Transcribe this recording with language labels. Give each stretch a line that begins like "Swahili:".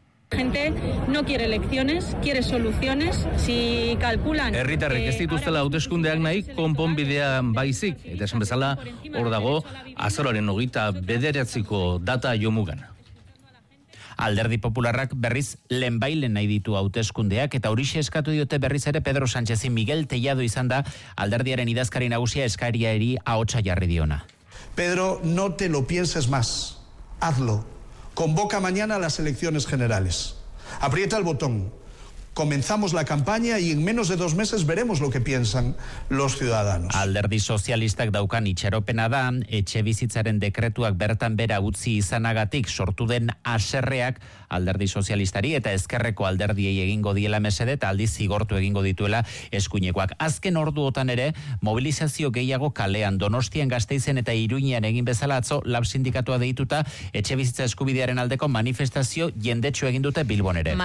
Spanish: Gente no quiere elecciones, quiere soluciones. Si calculan
Basque: herritarrek ez dituztela hauteskundeak nahi, konponbidean baizik, eta esan bezala hor dago azaroaren 29ko data jomugan. Alderdi Popularrak berriz lehenbailen nahi ditu hauteskundeak, eta horixe eskatu diote berriz ere Pedro Sánchez. Miguel Tellado izan da alderdiaren idazkari nagusia eskariari ahotsa jarri diona.
Spanish: Pedro, no te lo pienses más. Hazlo. Convoca mañana las elecciones generales. Aprieta el botón. Comenzamos la campaña y en menos de 2 meses veremos lo que piensan los ciudadanos.
Basque: Alderdi sozialistak daukan itxaropena da, etxe bizitzaren dekretuak bertan bera utzi izanagatik sortu den haserreak alderdi sozialistari eta ezkerreko alderdiei egingo diela mesede eta aldiz zigortu egingo dituela eskuinekoak. Azken orduotan ere, mobilizazio gehiago kalean, Donostian, Gasteizen eta Iruinean egin bezala atzo, lab sindikatua deituta, etxe bizitza eskubidearen aldeko manifestazio jendetsu egindute Bilbon ere.